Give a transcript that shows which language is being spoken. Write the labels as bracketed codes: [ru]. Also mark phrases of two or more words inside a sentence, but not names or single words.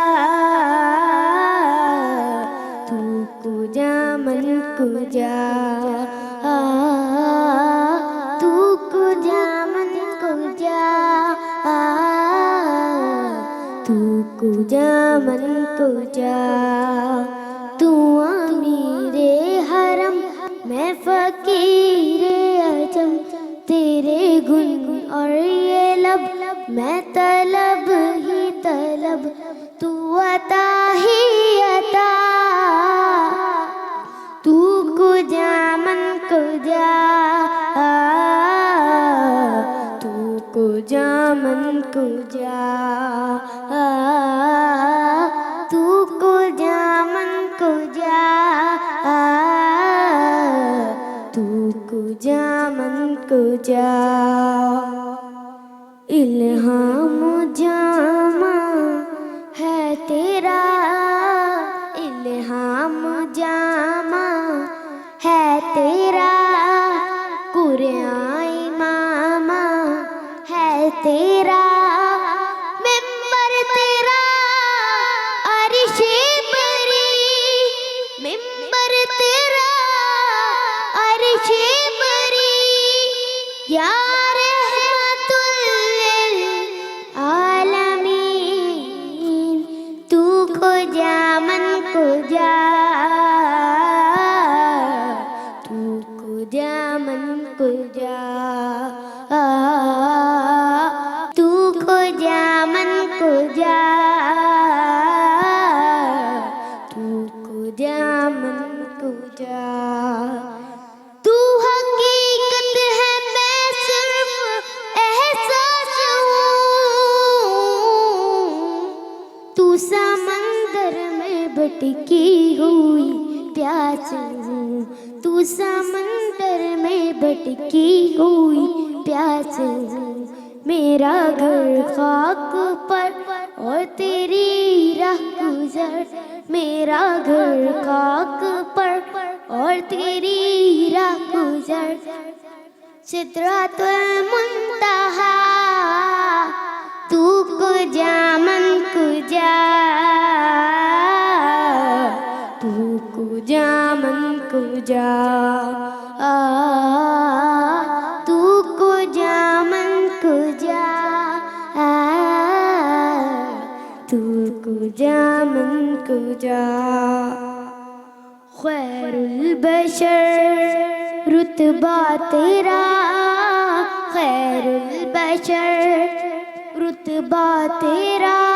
[fa] تو کجا من کجا، تو کجا من کجا، تو کجا من کجا، [ur] تو امیر حرم میں فقیر عجم، تیرے گن اور یہ لب میں طلب ہی طلب، تو عطا ہی عطا، [fa] تو کجا من کجا، تو کجا من کجا، تو کجا من کجا، تو کجا من کجا، [ur] الہام جامع ہے تیرا، الہام جامع ہے تیرا، قرآن امامہ ہے تیرا، ممبر تیرا عرش بری، ممبر تیرا عرش بری، [ar] یا رحمت [fa] للعالمین، تو کجا من کجا، تو کجا من کجا، تو کجا من کجا، تو کجا من کجا، [ur] تو حقیقت ہے میں صرف احساس ہوں، تو سمندر میں بھٹکی ہوئی پیاس ہوں، تو سمندر میں بھٹکی ہوئی پیاس ہوں، میرا گھر خاک پر اور تیری راہ گزر، میرا گھر خاک پر اور تیری راہ گزر، [ar] سدرۃ المنتہی [fa] تو کجا من کجا تو کجا من کجا تو کجا من کجا تو کجا من کجا [ur] خیر البشر رتبہ تیرا خیر البشر رتبہ تیرا